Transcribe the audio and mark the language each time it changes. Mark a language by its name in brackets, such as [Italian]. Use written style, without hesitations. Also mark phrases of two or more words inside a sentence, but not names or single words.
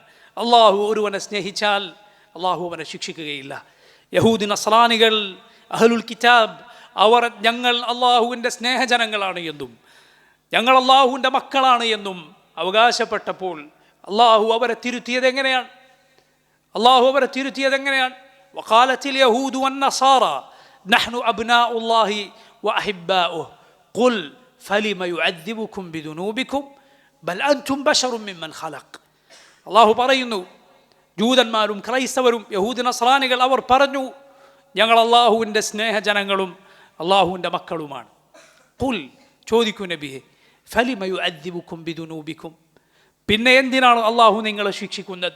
[Malayalam] അള്ളാഹു ഒരുവനെ സ്നേഹിച്ചാൽ അള്ളാഹു അവനെ ശിക്ഷിക്കുകയില്ല. യഹൂദി നസ്രാനികൾ, അഹ്ലുൽ കിതാബ്, അവർ ഞങ്ങൾ അള്ളാഹുവിൻ്റെ സ്നേഹജനങ്ങളാണ് എന്നും ഞങ്ങൾ അള്ളാഹുവിൻ്റെ മക്കളാണ് എന്നും അവകാശപ്പെട്ടപ്പോൾ അള്ളാഹു അവരെ തിരുത്തിയത് എങ്ങനെയാണ്? [Arabic] وقالت اليهود والنصارى نحن أبناء الله وأحباؤه قل فلم يعذبكم بذنوبكم بل أنتم بشر ممن خلق. [Malayalam] അള്ളാഹു പറയുന്നു, ജൂതന്മാരും ക്രൈസ്തവരും യഹൂദ നസ്രാനികൾ അവർ പറഞ്ഞു, ഞങ്ങൾ അള്ളാഹുവിൻ്റെ സ്നേഹജനങ്ങളും അള്ളാഹുവിൻ്റെ മക്കളുമാണ്. ഖുൽ, ചോദിക്കൂ നബിയെ, [Arabic] فلم يعذبكم بذنوبكم, [Malayalam] പിന്നെ എന്തിനാണ് അള്ളാഹു നിങ്ങളെ ശിക്ഷിക്കുന്നത്?